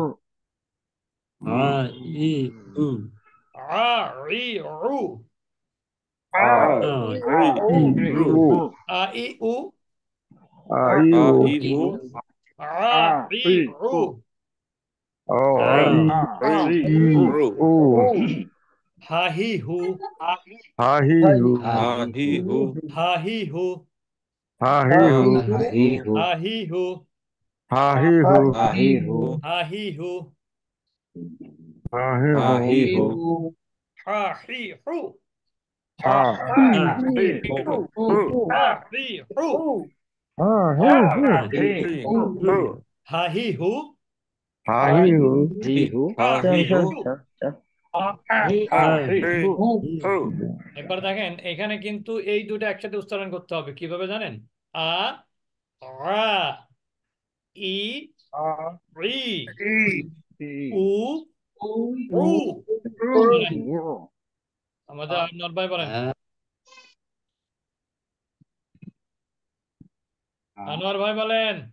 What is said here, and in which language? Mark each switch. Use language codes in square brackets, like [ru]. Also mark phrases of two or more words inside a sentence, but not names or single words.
[bn] আ ই উ আ ই উ, আ আ ই ই উ উ আ ই উ, আ ই আ উ ই ই উ উ আ আ ই ই উ, উ ও আ ই রি ই উ উ হা হি হু, হা হি হু হা হা হি হি হু হা হি হু, হা হি হা হু হি হু হা হি হু, হা হি হু হা হি হু হা হি হু, হা হি হা হু হি হু হা হি হু, হা হা হি হু হু হা হি হু, হা হি হু হা হি হি হু হু হা হি হু, হা হি হু হি হু হা হা হি হি হু হু। হা হি হি হু হু এবার দেখেন এখানে কিন্তু এই দুটো একসাথে উচ্চারণ করতে হবে, কিভাবে জানেন? আ, রা, ই, রি, উ, উ। বলেন, আমাদের আনোয়ার ভাই বলেন, আনোয়ার ভাই বলেন।